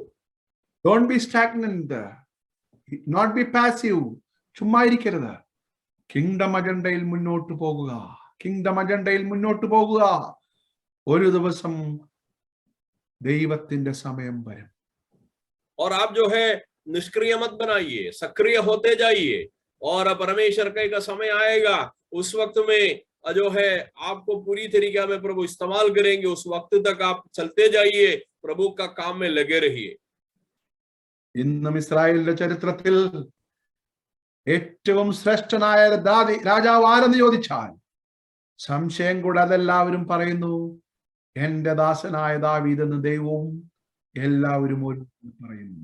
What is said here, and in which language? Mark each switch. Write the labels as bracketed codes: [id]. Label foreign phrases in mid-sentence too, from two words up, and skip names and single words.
[en] Don't be stagnant, not be passive. [ml] ചുമ്മാ ഇരിക്കരുത്. [en] Kingdom agenda [ml] മുന്നോട്ട് പോകുക. [en] Kingdom agenda [ml] മുന്നോട്ട് പോകുക. ഒരു ദിവസം ദൈവത്തിന്റെ സമയം വരും. [hi] और आप जो है निष्क्रिय मत बनाइए, सक्रिय होते जाइए, और परमेश्वर का समय आएगा, उस वक्त में जो है आपको पूरी तरीके में प्रभु इस्तेमाल करेंगे। उस वक्त तक आप चलते जाइए, प्रभु का काम में लगे रहिए। [ml] ഇന്നും ഇസ്രായേലിന്റെ ചരിത്രത്തിൽ ഏറ്റവും ശ്രേഷ്ഠനായ രാജാവ് ആരെന്ന് ചോദിച്ചാൽ സംശയം കൂടാതെ എല്ലാവരും പറയുന്നു, എന്റെ ദാസനായ ദാവീദ് എന്ന് ദൈവവും എല്ലാവരും പറയുന്നു.